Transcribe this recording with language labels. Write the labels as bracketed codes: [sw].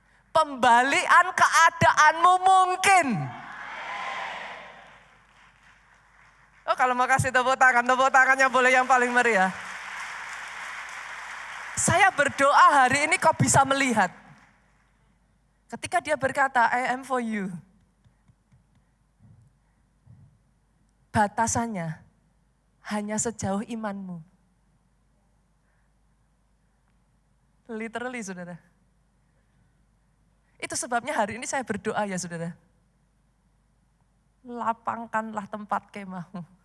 [id] Pembalian keadaanmu mungkin. Oh kalau mau kasih tepuk tangannya boleh yang paling meriah. Saya berdoa hari ini kau bisa melihat. Ketika dia berkata, [en] I am for you. [id] Batasannya hanya sejauh imanmu. [en] Literally [id] saudara. Itu sebabnya hari ini saya berdoa ya saudara. Lapangkanlah tempat kemahmu.